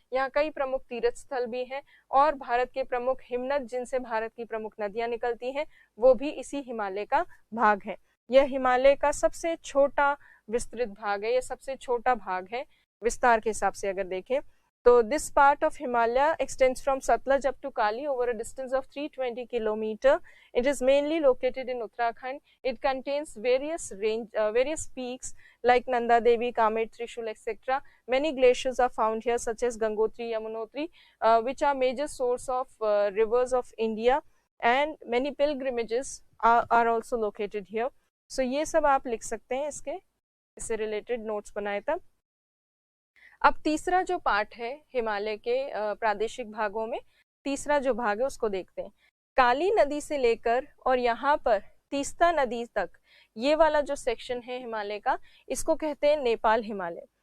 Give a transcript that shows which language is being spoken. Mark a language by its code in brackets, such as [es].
[hi] यहाँ कई प्रमुख तीर्थ स्थल भी हैं और भारत के प्रमुख हिमनद, जिनसे भारत की प्रमुख नदियां निकलती हैं, वो भी इसी हिमालय का भाग है। यह हिमालय का सबसे छोटा विस्तृत भाग है, यह सबसे छोटा भाग है विस्तार के हिसाब से अगर देखें तो। [en] This part of Himalaya extends from Satluj up to Kali over a distance of 320 km. It is mainly located in Uttarakhand. It contains various peaks like Nanda Devi, Kamet, Trishul, etc. Many glaciers are found here, such as Gangotri, Yamunotri, which are major source of rivers of India, and many pilgrimages are also located here. [hi] So ये सब आप लिख सकते हैं, इससे related notes बनाए तब। अब तीसरा जो पार्ट है हिमालय के प्रादेशिक भागों में, तीसरा जो भाग है उसको देखते हैं। काली नदी से लेकर और यहाँ पर तीस्ता नदी तक ये वाला जो सेक्शन है हिमालय का, इसको कहते हैं नेपाल हिमालय।